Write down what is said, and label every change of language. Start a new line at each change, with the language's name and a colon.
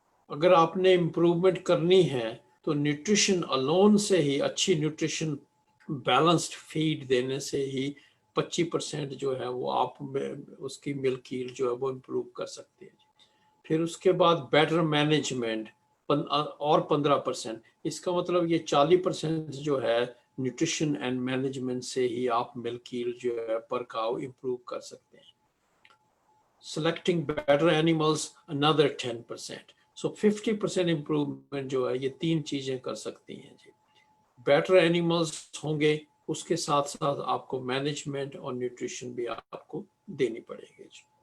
Hindi: अगर आपने इम्प्रूवमेंट करनी है तो न्यूट्रिशन अलोन से ही, अच्छी न्यूट्रिशन बैलेंस्ड फीड देने से ही 25% जो है वो आप उसकी मिल्क यील्ड जो है वो इम्प्रूव कर सकते हैं। फिर उसके बाद बेटर मैनेजमेंट और 15%। इसका मतलब ये 40% जो है न्यूट्रिशन एंड मैनेजमेंट से ही आप मिल्क यील्ड जो है पर काऊ इम्प्रूव कर सकते हैं।
English: Selecting better animals another 10%.
Hindi: So 50% improvement जो है ये 3 चीजें कर सकती हैं जी। बेटर एनिमल्स होंगे, उसके साथ साथ आपको मैनेजमेंट और न्यूट्रिशन भी आपको देनी पड़ेगी जी।